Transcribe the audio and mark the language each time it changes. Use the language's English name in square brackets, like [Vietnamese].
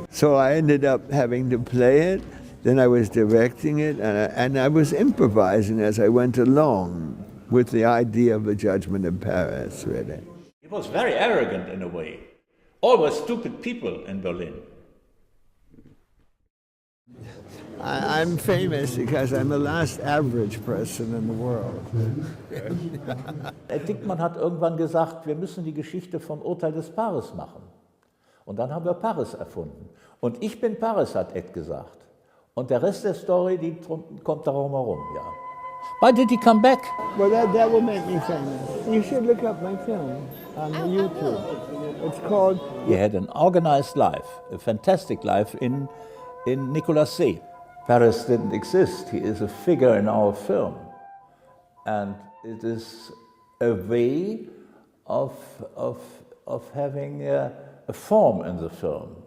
[English] So I ended up having to play it, then I was directing it, and I was improvising as I went along with the idea of the Judgment of Paris, really. He was very arrogant in a way. Always stupid people in Berlin. I'm famous because I'm the last average person in the world. [German] Dickman hat irgendwann gesagt, wir müssen die Geschichte vom Urteil des Paris machen. Und dann haben wir Paris erfunden. Und ich bin Paris, hat Ed gesagt. Und der Rest der Story, die kommt darum herum, ja. [English] Why did he come back? Well, that will make me famous. You should look up my film on YouTube. It's called... He had an organized life, a fantastic life in Nicolas See. Paris didn't exist. He is a figure in our film. And it is a way of having a form in the film.